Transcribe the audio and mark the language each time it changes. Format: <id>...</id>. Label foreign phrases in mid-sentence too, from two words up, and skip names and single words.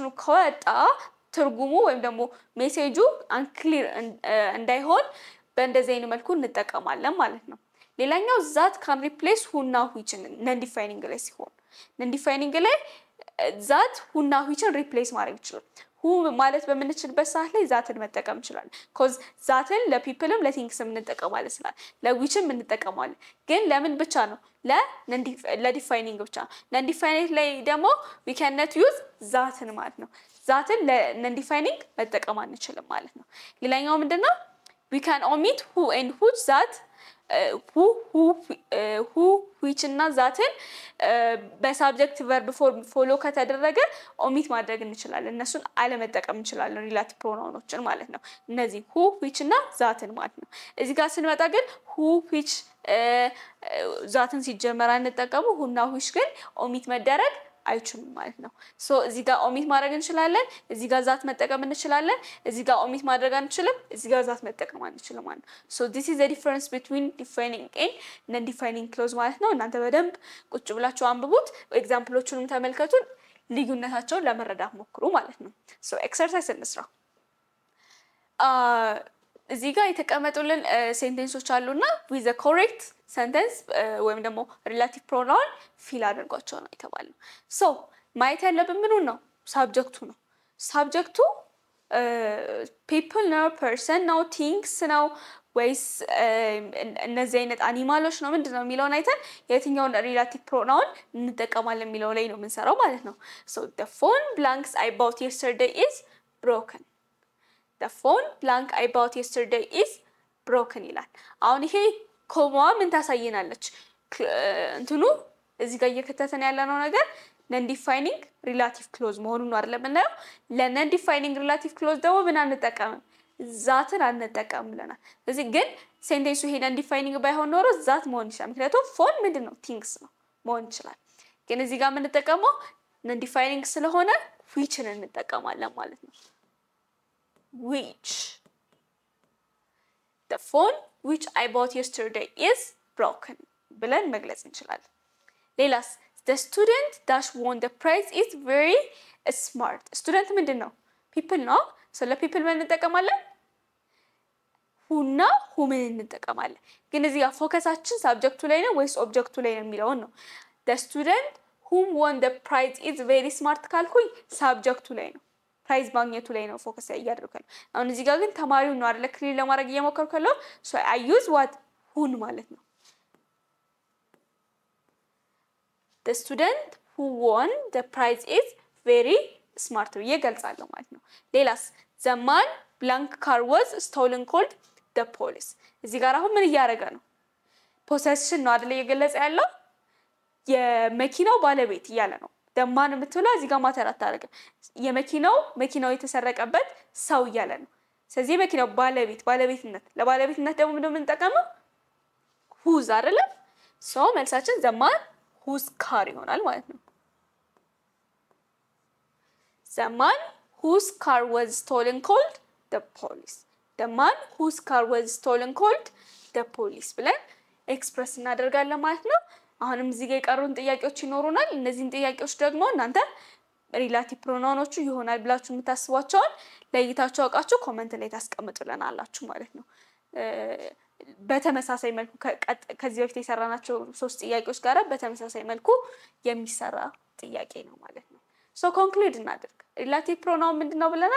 <am>ከወጣ ትርጉሙ ወይም ደግሞ ሜሴጁ አንክሊር እንዳይሆን በእንደዚህ አይነት መልኩ እንጠቀማለን ማለት ነው። ሌላኛው</am> <en>that can replace</en> <am>ሁና ዊችን</am> <en>non defining</en> <am>ላይ ሲሆን</am> <en>non defining</en> <am>ላይ ዛት ሁና ዊችን ሪፕሌስ ማድረግ ይችላል። ሁ ማለት በምንችልበት ሰዓት ላይ ዛትን መጠቀም እንችላለን። ኮዝ ዛትን ለፒፕልም ለቲንግስም እንጠቀማለን ስላል ለዊችም እንጠቀማለን። ግን ለምን ብቻ ነው? ለዲፋይኒንግ ብቻ። ነን ዲፋይኒንግ ላይ ደግሞ</am> <en>we cannot use</en> <am>ዛትን ማለት ነው። ዛትን ለነን ዲፋይኒንግ መጠቀም አንችልም ማለት ነው። ሌላኛው ምንድነው?</am> <en>we can omit who and which that who which</en> <am>እና ዛትን በሳብጀክት ቨርብ ፎሎ ከተደረገ ኦሚት ማድረግ እንችላለን። እነሱን አለመጠቀም እንችላለን፣ ሪላቲቭ ፕሮናውኖችን ማለት ነው። እነዚህ</am> <en>who which</en> <am>እና ዛትን ማለት ነው። እዚህ ጋር ስንመጣ ግን</am> <en>who which</en> <am>ዛትን ሲጀመር አንጠቀሙ፣ ሁና ዊች ግን ኦሚት መደረግ አይችሉም ማለት ነው። ሶ እዚህ ጋር ኦሚት ማድረግ እንችላለን፣ እዚህ ጋር ዛት መጠቀም እንችላለን። እዚህ ጋር ኦሚት ማድረግ አንችልም፣ እዚህ ጋር ዛት መጠቀም አንችልም ማለት ነው። ሶ</am> <en>this is the difference between defining and non defining clause</en> <am>ማለት ነው። እናንተ በደንብ ቁጭ ብላችሁ አንብቡት፣ ኤግዛምፕሎቹንም ተመልከቱ። ልዩነታቸውን ለመረዳት ሞክሩ ማለት ነው። ሶ ኤክሰርሳይዝ እንስራ። እዚህ ጋር የተቀመጡልን ሴንቴንሶች አሉና</am> <en>with the correct sentence</en> <am>ወይም ደግሞ</am> <en>relative pronoun</en> <am>ፊል አድርጓቸው ነው የተባለው። ሶ ማየት ያለብን ምኑን ነው? ሳብጀክቱ ነው። ሳብጀክቱ ፒፕል ነው፣ ፐርሰን ነው፣ ቲንግስ ነው ወይስ እነዚህ አይነት አኒማሎች ነው ምንድን ነው የሚለውን አይተን የትኛውን</am> <en>relative pronoun</en> <am>እንጠቀማለን የሚለው ላይ ነው የምንሰራው ማለት ነው። ሶ</am> <en>the phone blanks I bought yesterday is broken. the phone blank I bought yesterday is broken</en> <am>ይላል። አሁን ይሄ ኮማ ምን ታሳየናለች? እንትኑ እዚህ ጋር እየከተተን ያለነው ነገር</am> <en>non defining relative clause</en> <am>መሆኑን ነው አይደል የምናየው። ለነን ዲፋይኒንግ ሪላቲቭ ክሎዝ ደግሞ ምን አንጠቀምም? ዛትን አንጠቀምም ብለናል። ስለዚህ ግን ሴንቴንሱ ይሄ</am> <en>non defining</en> <am>ባይሆን ኖሮ ዛት መሆን ይችላል። ምክንያቱም ፎን ምንድን ነው? ቲንግስ ነው መሆን ይችላል። ግን እዚህ ጋር የምንጠቀመው</am> <en>non defining</en> <am>ስለሆነ ዊችን እንጠቀማለን ማለት ነው።</am> <en>which the phone which I bought yesterday is broken</en> <am>ብለን መግለጽ እንችላለን። ሌላስ</am> <en>the student dash won the prize is very smart.</en> <am>student ምንድን ነው? people ነው። ስለ people ምን እንጠቀማለን? ሁና ሁምን እንጠቀማለን። ግን እዚህ ጋር ፎከሳችን ሳብጀክቱ ላይ ነው ወይስ ኦብጀክቱ ላይ ነው የሚለውን ነው።</am> <en>the student whom won the prize is very smart</en> <am>ካልኩኝ ሳብጀክቱ ላይ ነው፣ ፕራይዝ ማግኘቱ ላይ ነው ፎከስ እያደረኩኝ። አሁን እዚህ ጋር ግን ተማሪው ነው አይደል ክሊር ለማድረግ እየሞከርኩ ያለው። ሶ</am> <en>I use what</en> <am>ሁን ማለት ነው።</am> <en>the student who won the prize is very smart</en> <am>ብዬ ገልጻለሁ ማለት ነው። ሌላስ</am> <en>the man blank car was stolen called the police።</en> <am>እዚህ ጋር አሁን ምን እያደረገ ነው? ፖሰሽን ነው አይደል እየገለጸ ያለው፣ የመኪናው ባለቤት እያለ ነው። ደማን የምትውለው እዚህ ጋር ማተር አታደርግም። መኪናው የተሰረቀበት ሰው እያለ ነው። ስለዚህ የመኪናው ባለቤትነት ለባለቤትነት ደግሞ ምንድነው የምንጠቀመው?</am> <en>ሁዝ አይደለም። ሶ መልሳችን the man whose car</en> <am>ይሆናል ማለት ነው።</am> <en>the man whose car was stolen called the police. the man whose car was stolen called the police</en> <am>ብለን ኤክስፕረስ እናደርጋለን ማለት ነው። አሁንም እዚህ ጋር የቀሩን ጥያቄዎች ይኖሩናል። እነዚህን ጥያቄዎች ደግሞ እናንተ ሪላቲቭ ፕሮናውኖቹ ይሆናል ብላችሁ የምታስቧቸውን ለይታችሁ አውቃችሁ ኮሜንት ላይ ታስቀምጡልናላችሁ ማለት ነው። በተመሳሳይ መልኩ ከዚህ በፊት የሰራናቸው 3 ጥያቄዎች ጋር በተመሳሳይ መልኩ የሚሰራ ጥያቄ ነው ማለት ነው። ሶ ኮንክሉድ እናድርግ።</am> <en>relative pronoun</en> <am>ምንድነው ብለናል?</am>